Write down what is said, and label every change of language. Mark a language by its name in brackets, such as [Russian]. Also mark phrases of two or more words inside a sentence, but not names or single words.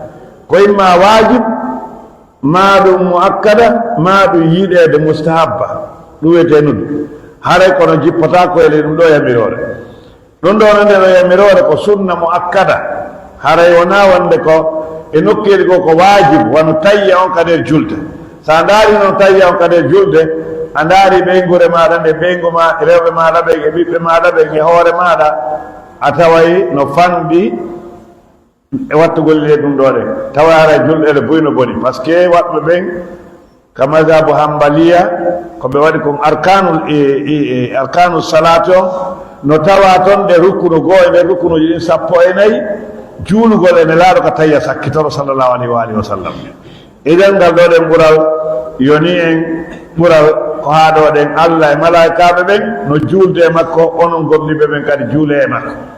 [Fula] ko imma wajib ma ɗum muakkada ma ɗum yiɗede mustahabba ɗum wiyete nuddu haray kono jippata ko ele ɗum ɗo yamirore ɗum ɗo nde no yamirore ko [Arabic] سنة مؤكدة [Fula] haray wona wonde ko e nokkeli ko ko wajib wano tayya on kadi e julde sa ndaari noon tayya on kadi e julde a ndaari ɓeygure maɗa nde ɓeygu ma rewɓe maɗa ɓe e ɓiɓɓe maɗa ɓe e hoore maɗa a taway no fanɗi e wattugol le ɗum ɗo ɗe tawa ara julɗe ɗe buyno boni [French] par ce que [Fula] waɗɓe ɓen ka [Arabic] مذهب حنبلية [Fula] ko ɓe waɗi kon [Arabic] أركان الصلاة [Fula] on no tawa toon ɗe rukkunu goo e nder rukkunuji ɗin 14 juulugol ene laaɗo ko tayya sakkitoro [Arabic] صلى الله عليه وعلى آله وسلم [Fula] iɗen ngal ɗo ɗen ɓural yoni en ɓural ko haa ɗo ɗen allah e malaikaɓe ɓen no juulde e makko onon gomniɓe ɓen kadi juule e makko